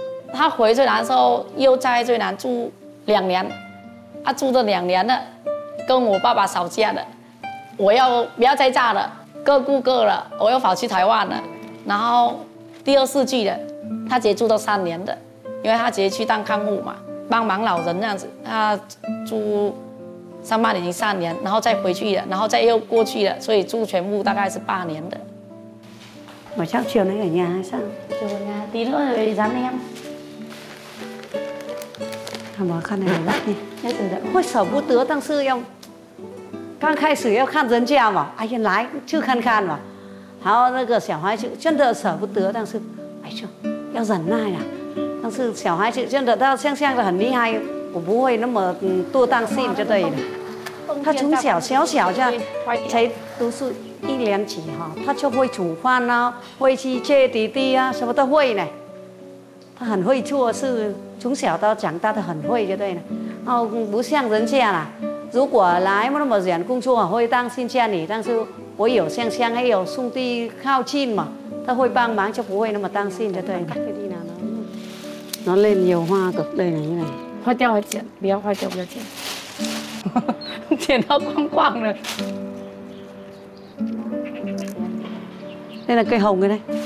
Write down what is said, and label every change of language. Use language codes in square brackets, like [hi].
[zh] 他回越南的时候，又在越南住2年，住了2年了，跟我爸爸吵架了，我要不要再嫁了，各顾各了，我又跑去台湾了，然后第2次去了，他直接住到3年的，因为他直接去当看护嘛，帮忙老人这样子，他住上班已经3年，然后再回去了，然后再又過去了，所以住全部大概是8年的。 [vi] Mà chắc chiều nay ở nhà hay sao? Chiều ở nhà, tí nữa rồi dán em. [zh] Mà看来很累，会舍不得，但是要刚开始要看人家嘛，哎呀来去看看嘛，然后那个小孩子真的舍不得，但是哎就要忍耐啊。但是小孩子真的他像的很厉害，我不会那么多担心就对了。他从小这样才读书1年级哈，他就会煮饭啊，会去接弟弟啊，什么都会呢。他很会做事，从小到长大的很会就对了。哦，不像人家啦，如果来那么远工作，会担心家里，但是我有香香，还有兄弟靠近嘛，他会帮忙，就不会那么担心就对了。 [vi] nó lên nhiều hoa cực đây này như này. [zh] 坏掉还剪，不要坏掉不要剪，剪到光光了。 [vi] đây là cây hồng cái đây.